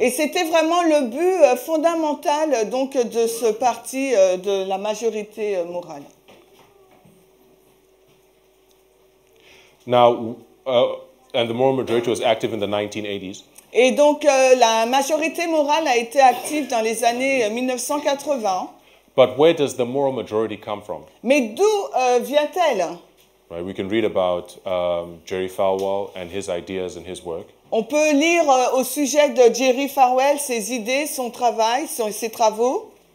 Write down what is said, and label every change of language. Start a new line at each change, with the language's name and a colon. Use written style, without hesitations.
French: Et c'était vraiment le but fondamental donc de ce parti de la majorité morale.
English: Now, and the moral majority was active in the 1980s.
French: Et donc la majorité morale a été active dans les années 1980.
English: But where does the moral majority come from?
French: Mais d'où vient-elle?
English: Right. We can read about Jerry Falwell and his ideas and his work.
French: On peut lire au sujet de Jerry Falwell ses idées, son travail, ses travaux.